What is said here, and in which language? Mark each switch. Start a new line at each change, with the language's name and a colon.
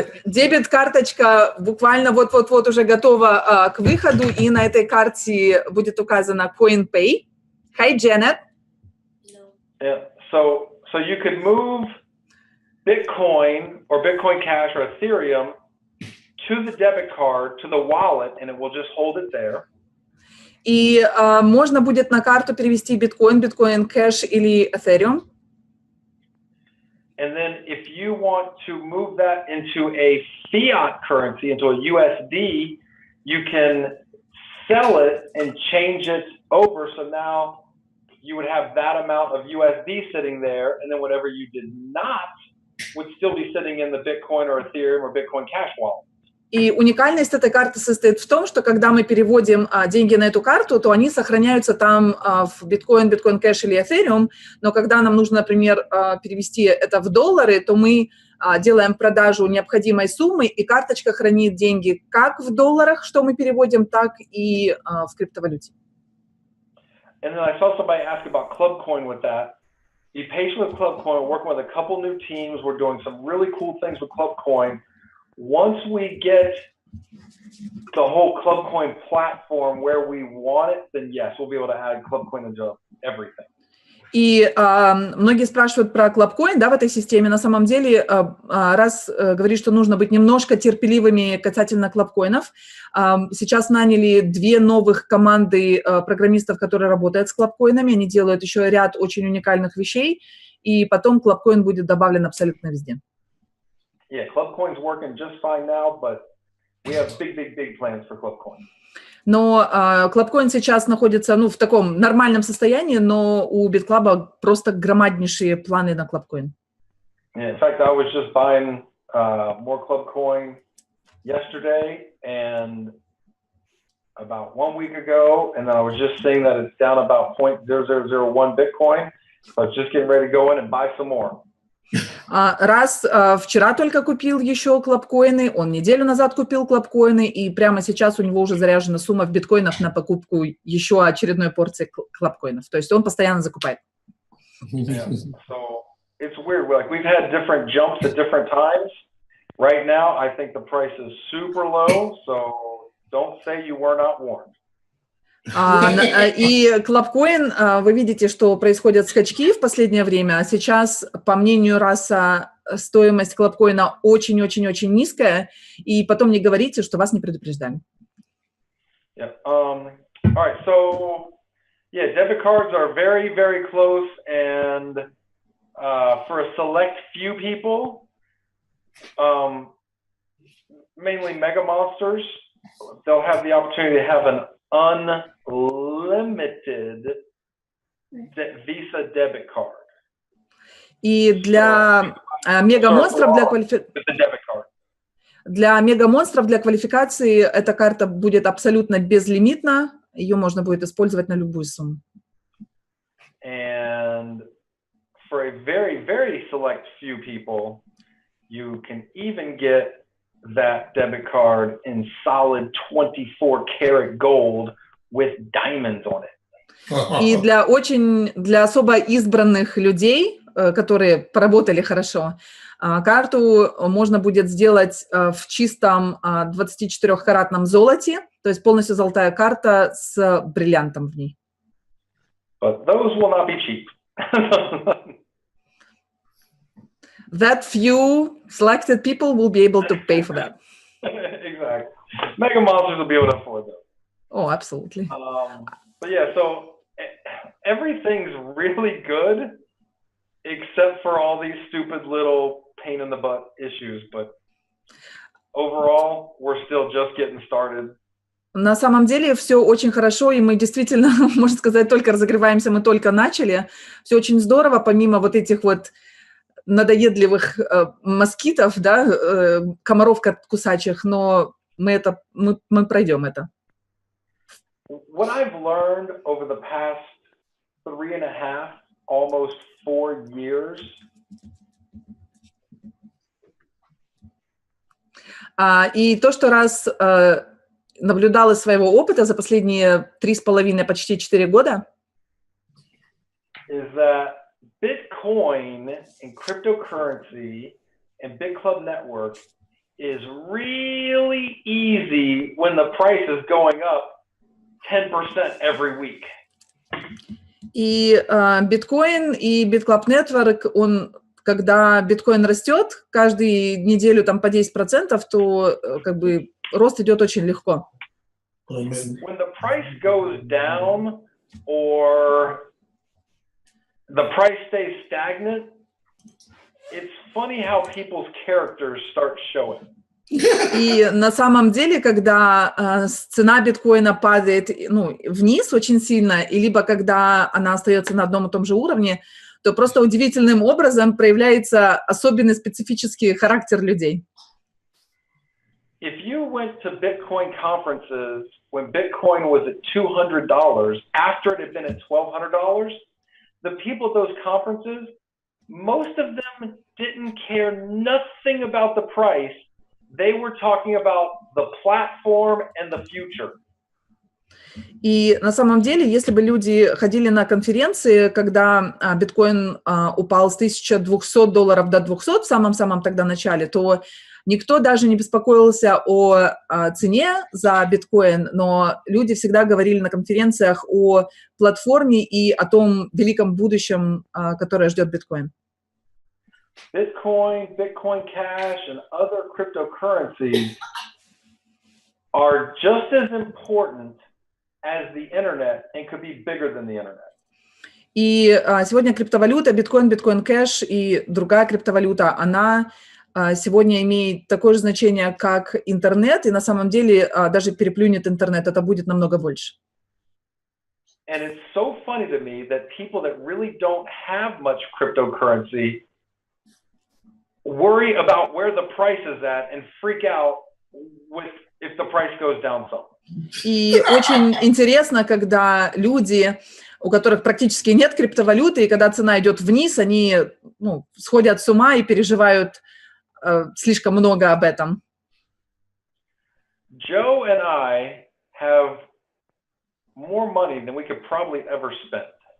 Russian: Дебет-карточка буквально вот-вот-вот уже готова к выходу, и на этой карте будет указано CoinPay.
English: Hi, Janet. Yeah. So you could move Bitcoin or Bitcoin Cash or Ethereum to the debit card, to the wallet, and it will just hold it there.
Russian: И можно будет на карту перевести биткоин, биткоин кэш или Ethereum.
English: And then if you want to move that into a fiat currency, into a USD, you can sell it and change it over. So now you would have that amount of USD sitting there, and then whatever you did not would still be sitting in the Bitcoin or Ethereum or Bitcoin Cash wallet.
Russian: И уникальность этой карты состоит в том, что когда мы переводим деньги на эту карту, то они сохраняются там в биткоин, биткоин кэш или эфириум, но когда нам нужно, например, перевести это в доллары, то мы делаем продажу необходимой суммы, и карточка хранит деньги как в долларах, что мы переводим, так и в криптовалюте.
English: And then I saw somebody ask about ClubCoin with that. Be patient with ClubCoin. We're working with a couple new teams. We're doing some really cool things with ClubCoin. Once we get the whole ClubCoin platform where we want it, then yes, we'll be able to add ClubCoin into everything.
Russian: И многие спрашивают про ClubCoin, да, в этой системе. На самом деле, раз говорит, что нужно быть немножко терпеливыми касательно ClubCoin'ов, сейчас наняли 2 новых команды программистов, которые работают с ClubCoin'ами. Они делают еще ряд очень уникальных вещей, и потом ClubCoin будет добавлен абсолютно везде.
English: Yeah, ClubCoin's working just fine now, but we have big plans for ClubCoin.
Russian: Но ClubCoin сейчас находится, в таком нормальном состоянии, но у BitClub просто громаднейшие планы на ClubCoin.
English: Yeah, in fact, I was just buying more club coin yesterday and about 1 week ago, and then I was just seeing that it's down about 0.0001 Bitcoin. So I was just getting ready to go in and buy some more.
Russian: Раз вчера только купил еще клабкоины, он неделю назад купил клабкоины, и прямо сейчас у него уже заряжена сумма в биткоинах на покупку еще очередной порции клабкоинов. То есть он постоянно закупает.
English: Yeah. So it's weird. Like we've had different jumps at different times. Right now, I think the price is super low. So don't say you were not warned.
Russian: И клабкоин, вы видите, что происходят скачки в последнее время, а сейчас, по мнению Раса, стоимость клабкоина очень-очень-очень низкая, и потом не говорите, что вас не предупреждали.
English: Yeah. All right. So, yeah, debit cards are very, very close, and for a select few people, mainly mega monsters, they'll have the opportunity to have an unlimited Visa debit card.
Russian: И для мегамонстров для квалификации эта карта будет абсолютно безлимитна, ее можно будет использовать на любую сумму.
English: And for a very, very select few people, you can even get that debit card in solid 24-karat gold with diamonds on it.
Russian: И для особо избранных людей, которые поработали хорошо, карту можно будет сделать в чистом 24-каратном золоте, то есть полностью золотая карта с бриллиантом в ней.
English: But those will not be cheap. That few selected people will be able to pay for that. Exactly. Mega monsters will be able to afford them. Oh, absolutely. But yeah, so everything's really good except for all these stupid little pain in the butt issues. But overall, we're still just getting started.
Russian: На самом деле все очень хорошо, и мы действительно, можно сказать, только разогреваемся, мы только начали. Все очень здорово, помимо вот этих вот надоедливых москитов, да, комаров кусачих, но мы пройдем это.
English: What I've learned over the past 3.5, almost 4 years.
Russian: И то, что раз наблюдал из своего опыта за последние 3,5, почти 4 года,
English: is that Bitcoin and cryptocurrency and BitClub Network is really easy when the price is going up 10% every week.
Russian: И биткоин и BitClub Network, когда биткоин растет каждую неделю там по 10%, то как бы рост идет очень легко.
English: When the price goes down or the price stays stagnant, it's funny how people's characters start showing.
Russian: И на самом деле, когда цена биткоина падает вниз очень сильно, и либо когда она остается на одном и том же уровне, то просто удивительным образом проявляется особенный специфический характер людей.
English: If you went to Bitcoin conferences when Bitcoin was at $200, after it had been at $1,200, the people at those conferences, most of them didn't care nothing about the price. They were talking about the platform and the future.
Russian: И на самом деле, если бы люди ходили на конференции, когда биткоин упал с $1200 до 200 в самом-самом тогда начале, то никто даже не беспокоился о цене за биткоин, но люди всегда говорили на конференциях о платформе и о том великом будущем, которое ждет биткоин.
English: Bitcoin, Bitcoin Cash, and other cryptocurrencies are just as important as the internet and could be bigger than the internet.
Russian: И сегодня криптовалюта, биткоин, биткоин кэш и другая криптовалюта, она сегодня имеет такое же значение, как интернет, и на самом деле даже переплюнет интернет, это будет намного больше.
English: And it's so funny to me that people that really don't have much cryptocurrency worry about where the price is at and freak out if the price goes down some.
Russian: И очень интересно, когда люди, у которых практически нет криптовалюты, и когда цена идет вниз, они сходят с ума и переживают слишком много об этом.
English: Joe and I have more money than we could probably ever spend.